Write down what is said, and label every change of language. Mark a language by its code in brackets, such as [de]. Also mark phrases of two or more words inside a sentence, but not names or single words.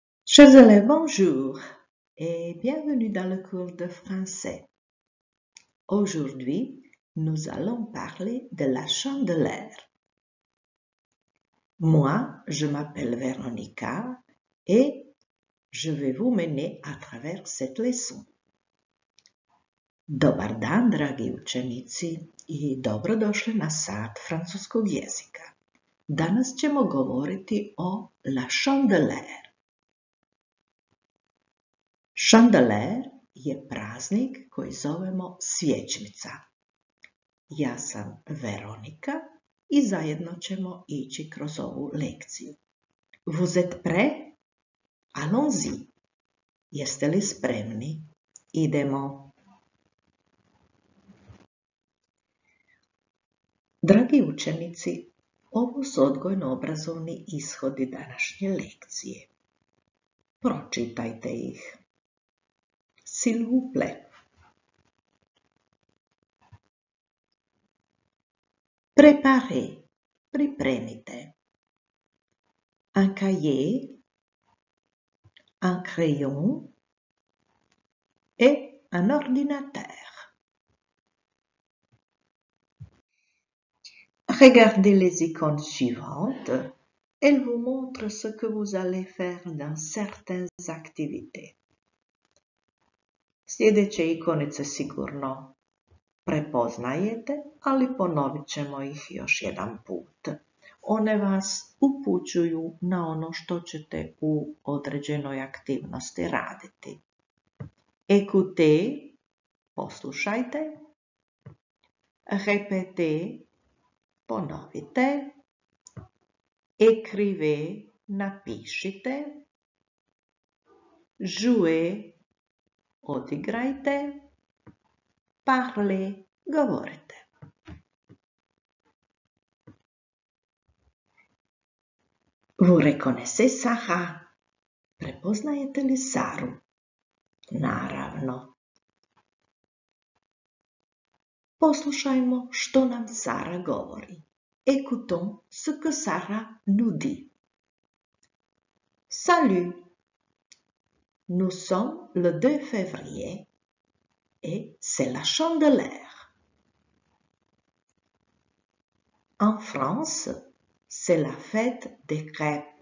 [fr] Chers élèves, bonjour et bienvenue dans le cours de français. Aujourd'hui, nous allons parler de la chandeleur. Moi, je m'appelle Veronica et je vais vous mener à travers cette leçon. [hr] Dobar dan, dragi učenici, i dobrodošli na sat francuskog jezika. Danas ćemo govoriti o [fr] la chandeleur. [hr] Chandeleur je praznik koji zovemo svječnica. Ja sam Veronika i zajedno ćemo ići kroz ovu lekciju. [fr] Vous êtes prêts? Allons-y. [hr] Jeste li spremni? Idemo. Dragi učenici, ovo su odgojno-obrazovni ishodi današnje lekcije. Pročitajte ih. [fr] S'il vous plaît. Préparez, pripremite. Un cahier, un crayon et un ordinateur. Regardez les icônes suivantes. Elles vous montrent ce que vous allez faire dans certaines activités. [hr] Sljedeće ikonice sigurno prepoznajete, ali ponovit ćemo ih još jedan put. One vas upućuju na ono što ćete u određenoj aktivnosti raditi. [fr] Écoutez, poslušajte. Répétez, ponovite. Écrivez, napišite. Jouez, odigrajte. Parlez, govorite. Vous reconnaissez Sara? [hr] Prepoznajete li Saru? Naravno. Poslušajmo što nam Sara govori. [fr] Écoutons ce que Sarah nous dit. Salut! Nous sommes le 2 février et c'est la chandeleur. En France, c'est la fête des crêpes.